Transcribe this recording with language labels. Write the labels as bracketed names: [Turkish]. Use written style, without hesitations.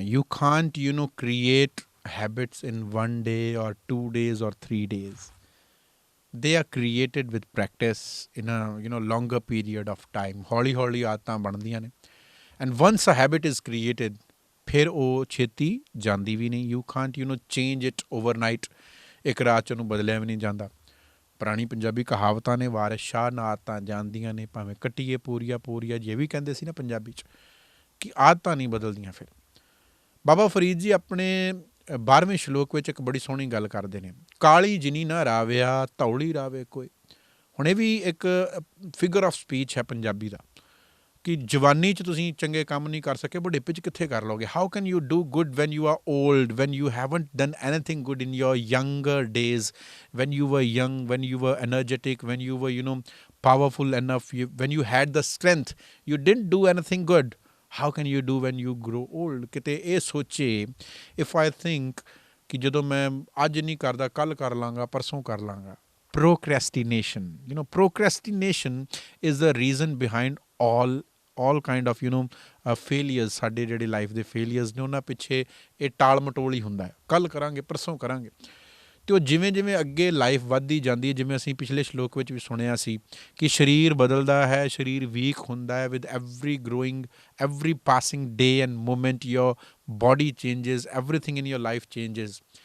[English] You can't create habits in 1 day or 2 days or 3 days. They are created with practice in a longer period of time. [Punjabi] ਹੌਲੀ ਹੌਲੀ ਆਦਤਾਂ ਬਣਦੀਆਂ ਨੇ [English] and once a habit is created [Punjabi] ਫਿਰ ਉਹ ਛੇਤੀ ਜਾਂਦੀ ਵੀ ਨਹੀਂ। [English] You can't change it overnight. [Punjabi] ਇੱਕ ਰਾਤ 'ਚ ਉਹਨੂੰ ਬਦਲਿਆ ਵੀ ਨਹੀਂ ਜਾਂਦਾ। ਪੁਰਾਣੀ ਪੰਜਾਬੀ ਕਹਾਵਤਾਂ ਨੇ ਵਾਰਿਸ ਸ਼ਾਹ ਨਾ ਆਦਤਾਂ ਜਾਂਦੀਆਂ ਨੇ ਭਾਵੇਂ ਕੱਟੀਏ ਪੂਰੀਆਂ ਪੂਰੀਆਂ, ਜੇ ਵੀ ਕਹਿੰਦੇ ਸੀ ਨਾ ਪੰਜਾਬੀ 'ਚ ਕਿ ਆਦਤਾਂ ਨਹੀਂ ਬਦਲਦੀਆਂ। ਫਿਰ ਬਾਬਾ ਫਰੀਦ ਜੀ ਆਪਣੇ 12ਵੇਂ ਸ਼ਲੋਕ ਵਿੱਚ ਇੱਕ ਬੜੀ ਸੋਹਣੀ ਗੱਲ ਕਰਦੇ ਨੇ, ਕਾਲੀ ਜਿਨੀ ਨਾ ਰਾਵਿਆ ਧੌਲੀ ਰਾਵੇ ਕੋਈ। ਹੁਣ ਇਹ ਵੀ ਇੱਕ ਫਿਗਰ ਆਫ ਸਪੀਚ ਹੈ ਪੰਜਾਬੀ ਦਾ ਕਿ ਜਵਾਨੀ 'ਚ ਤੁਸੀਂ ਚੰਗੇ ਕੰਮ ਨਹੀਂ ਕਰ ਸਕੇ, ਬੁਢੇਪੇ 'ਚ ਕਿੱਥੇ ਕਰ ਲਓਗੇ। [English] How can you do good when you are old, when you haven't done anything good in your younger days, when you were young, when you were energetic, when you were powerful enough, when you had the strength, you didn't do anything good. How can you do when you grow old. [Punjabi] ਕਿਤੇ ਇਹ ਸੋਚੇ [English] if I think [Punjabi] ਕਿ ਜਦੋਂ ਮੈਂ ਅੱਜ ਨਹੀਂ ਕਰਦਾ ਕੱਲ੍ਹ ਕਰ ਲਾਂਗਾ, ਪਰਸੋਂ ਕਰ ਲਾਂਗਾ। [English] Procrastination. Procrastination is the reason behind all kind of failures. [Punjabi] ਸਾਡੇ ਜਿਹੜੇ ਲਾਈਫ ਦੇ ਫੇਲੀਅਰਸ ਨੇ ਉਹਨਾਂ ਪਿੱਛੇ ਇਹ ਟਾਲ ਮਟੋਲ ਹੀ ਹੁੰਦਾ ਹੈ, ਕੱਲ੍ਹ ਕਰਾਂਗੇ ਪਰਸੋਂ ਕਰਾਂਗੇ। ਅਤੇ ਉਹ ਜਿਵੇਂ ਜਿਵੇਂ ਅੱਗੇ ਲਾਈਫ ਵੱਧਦੀ ਜਾਂਦੀ ਹੈ, ਜਿਵੇਂ ਅਸੀਂ ਪਿਛਲੇ ਸ਼ਲੋਕ ਵਿੱਚ ਵੀ ਸੁਣਿਆ ਸੀ ਕਿ ਸਰੀਰ ਬਦਲਦਾ ਹੈ, ਸਰੀਰ ਵੀਕ ਹੁੰਦਾ ਹੈ [English] With every passing day and moment your body changes, everything in your life changes.